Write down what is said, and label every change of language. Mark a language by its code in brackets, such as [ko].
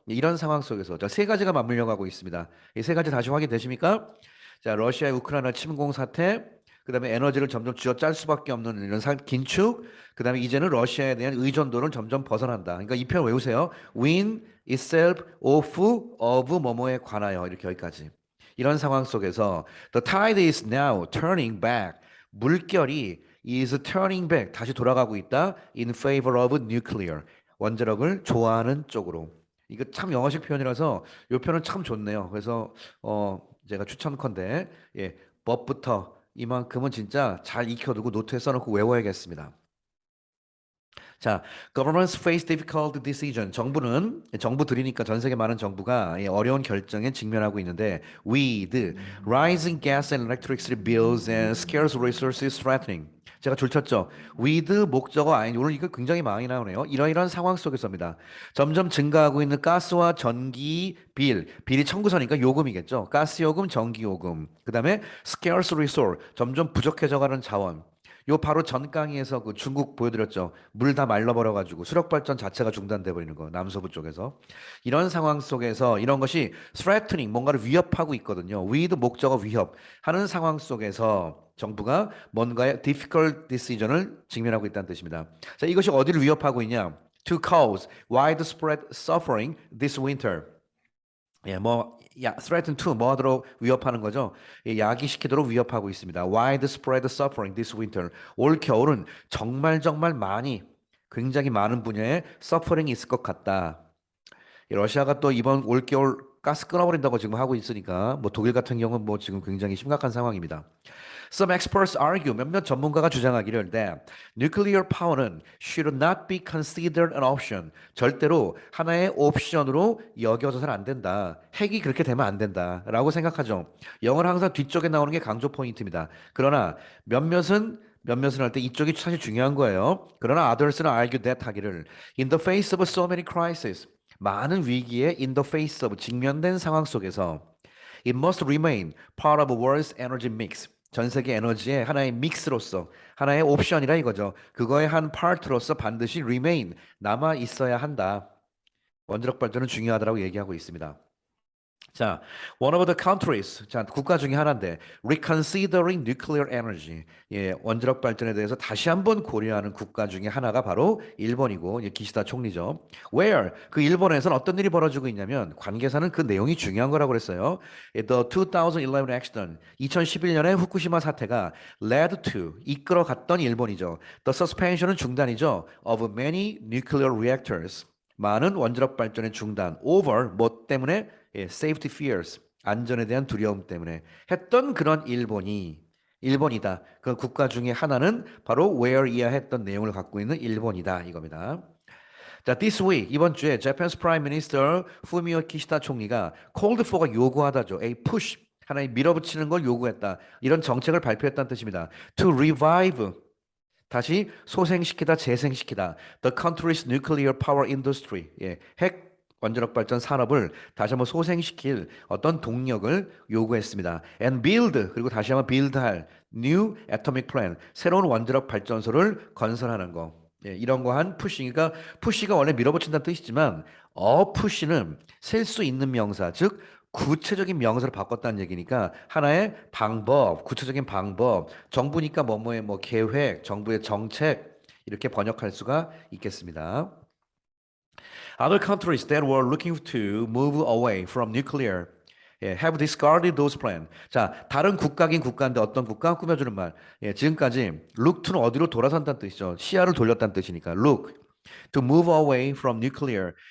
[ko] 이런 상황 속에서 자, 세 가지가 맞물려 가고 있습니다. 이 세 가지 다시 확인되십니까? 자, 러시아의 우크라이나 침공 사태, 그다음에 에너지를 점점 쥐어짤 수밖에 없는 이런 긴축, 그다음에 이제는 러시아에 대한 의존도를 점점 벗어난다. 그러니까 이 표현 외우세요. [en] win itself, [ko] of 뭐뭐에 관하여 이렇게 여기까지. 이런 상황 속에서 [en] the tide is now turning back. [ko] 물결이 [en] is turning back. [ko] 다시 돌아가고 있다. [en] in favor of nuclear. [ko] 원자력을 좋아하는 쪽으로. 이거 참 영어식 표현이라서 이 표현은 참 좋네요. 그래서 제가 추천컨대 법부터 이만큼은 진짜 잘 익혀두고 노트에 써놓고 외워야겠습니다. [en] 자, governments face difficult decision. [ko] 정부들이니까 전 세계 많은 정부가 어려운 결정에 직면하고 있는데 [en] with rising gas and electricity bills and scarce resources threatening. [ko] 제가 줄쳤죠. with 목적어 아닌 오늘 이거 굉장히 많이 나오네요. 이러이러한 상황 속에서입니다. 점점 증가하고 있는 가스와 전기 빌이 청구서니까 요금이겠죠. 가스 요금, 전기 요금. 그다음에 [en] scarce resource [ko] 점점 부족해져가는 자원. 요 바로 전 강의에서 그 중국 보여드렸죠. 물 다 말라버려 가지고 수력 발전 자체가 중단돼 버리는 거. 남서부 쪽에서. 이런 상황 속에서 이런 것이 threatening 뭔가를 위협하고 있거든요. with 목적어 위협 하는 상황 속에서 정부가 뭔가의 difficult decision을 직면하고 있다는 뜻입니다. 자, 이것이 어디를 위협하고 있냐? [en] To cause widespread suffering this winter. [ko] 예, threaten to 뭐 하도록 위협하는 거죠? 예, 야기시키도록 위협하고 있습니다. [en] Widespread suffering this winter. [ko] 올 겨울은 정말 많이 굉장히 많은 분야의 suffering이 있을 것 같다. 러시아가 또 이번 올겨울 가스 끊어버린다고 지금 하고 있으니까 뭐 독일 같은 경우는 뭐 지금 굉장히 심각한 상황입니다. [en] Some experts argue, [ko] 몇몇 전문가가 주장하기를 [en] that nuclear power는 should not be considered an option. [ko] 절대로 하나의 옵션으로 여겨져서는 안 된다. 핵이 그렇게 되면 안 된다라고 생각하죠. 영어는 항상 뒤쪽에 나오는 게 강조 포인트입니다. 그러나 몇몇은 할 때 이쪽이 사실 중요한 거예요. [en] 그러나 others는 argue that 하기를 in the face of so many crises [ko] 많은 위기에 [en] in the face of [ko] 직면된 상황 속에서 [en] it must remain part of the world's energy mix. [ko] 전 세계 에너지의 하나의 믹스로서 하나의 옵션이라 이거죠. 그거의 한 파트로서 반드시 remain 남아 있어야 한다. 원자력 발전은 중요하다고 얘기하고 있습니다. 자, one of the countries, 자, 국가 중에 하나인데, [en] reconsidering nuclear energy, [ko] 예, 원자력 발전에 대해서 다시 한번 고려하는 국가 중에 하나가 바로 일본이고, 예, 기시다 총리죠. Where 그 일본에서는 어떤 일이 벌어지고 있냐면, 관계사는 그 내용이 중요한 거라고 그랬어요. [en] The 2011 accident, [ko] 2011년에 후쿠시마 사태가 [en] led to [ko] 이끌어갔던 일본이죠. The suspension은 중단이죠. [en] Of many nuclear reactors. [ko] 많은 원자력 발전의 중단, over 뭐 때문에 예, [en] safety fears [ko] 안전에 대한 두려움 때문에 했던 그런 일본이다. 그 국가 중에 하나는 바로 where이야 했던 내용을 갖고 있는 일본이다 이겁니다. 자, [en] this week [ko] 이번 주에 [en] Japan's Prime Minister [ko] 후미오 키시다 총리가 [en] called for [ko] 가 요구하다죠. a push 하나의 밀어붙이는 걸 요구했다. 이런 정책을 발표했다는 뜻입니다. [en] To revive [ko] 다시 소생시키다, 재생시키다. [en] The country's nuclear power industry. [ko] 예, 핵 원자력 발전 산업을 다시 한번 소생시킬 어떤 동력을 요구했습니다. [en] And build [ko] 그리고 다시 한번 build할 [en] new atomic plant [ko] 새로운 원자력 발전소를 건설하는 거. 예, 이런 거 한 푸시가 푸시가 원래 밀어붙인다는 뜻이지만 푸시는 셀 수 있는 명사 즉 구체적인 명사를 바꿨다는 얘기니까 하나의 방법, 구체적인 방법, 정부니까 뭐뭐의 뭐 계획, 정부의 정책 이렇게 번역할 수가 있겠습니다. [en] Other countries that were looking to move away from nuclear 예, have discarded those plans. [ko] 자, 다른 국가긴 국가인데 어떤 국가 꾸며주는 말. 예, 지금까지 look to는 어디로 돌아선다는 뜻이죠. 시야를 돌렸다는 뜻이니까 [en] look to move away from nuclear.